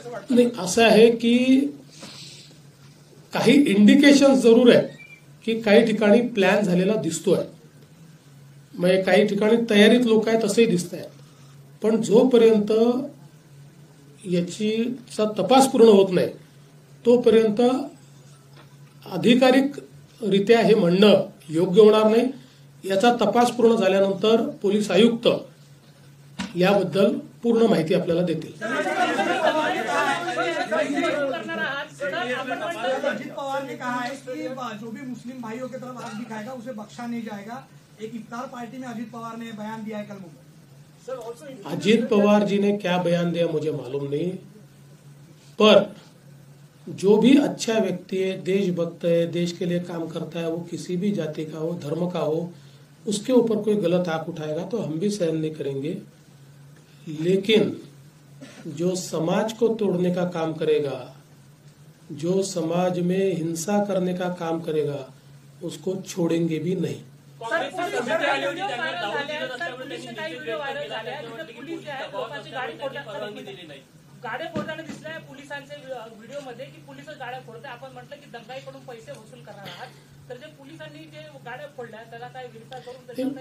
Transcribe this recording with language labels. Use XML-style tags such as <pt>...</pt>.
<mr>नाही, असं आहे की काही इंडिकेशन जरूर आहे की काही ठिकाणी प्लॅन झालेला दिसतोय, म्हणजे काही ठिकाणी तयारीत लोक आहेत असंही दिसत आहे, पण जोपर्यंत याचा तपास पूर्ण होत नाही तोपर्यंत अधिकारिकरित्या हे म्हणणं योग्य होणार नाही। याचा तपास पूर्ण झाल्यानंतर पोलीस आयुक्त याबद्दल पूर्ण माहिती आपल्याला देतील। करणार आहात तर आपण म्हणतो</mr> <hi>अजित पवार ने कहा है कि जो भी मुस्लिम भाइयों की तरफ हाथ दिखाएगा उसे बख्शा नहीं जाएगा। एक इफ्तार पार्टी में अजित पवार ने बयान दिया है कल मुंबई। अजीत पवार जी ने क्या बयान दिया मुझे मालूम नहीं, पर जो भी अच्छा व्यक्ति है, देशभक्त है, देश के लिए काम करता है, वो किसी भी जाति का हो, धर्म का हो, उसके ऊपर कोई गलत आंख उठाएगा तो हम भी सहन नहीं करेंगे। लेकिन जो समाज को तोड़ने का काम करेगा, जो समाज में हिंसा करने का काम करेगा, उसको छोड़ेंगे भी नहीं।</hi> <mr>सर, व्हिडिओ व्हायरल झाले, सर पोलिसचे काही व्हिडिओ व्हायरल झाले, तिथे पोलीस जे आहेत लोकांची गाडी फोडताना गाड्या फोडताना दिसलाय पोलिसांचे व्हिडिओमध्ये की पोलिस गाड्या फोडते। आपण म्हटलं की दंगाईकडून पैसे वसूल करणार आहात, तर जे पोलिसांनी जे गाड्या फोडल्या त्याला काय विचार करून</mr>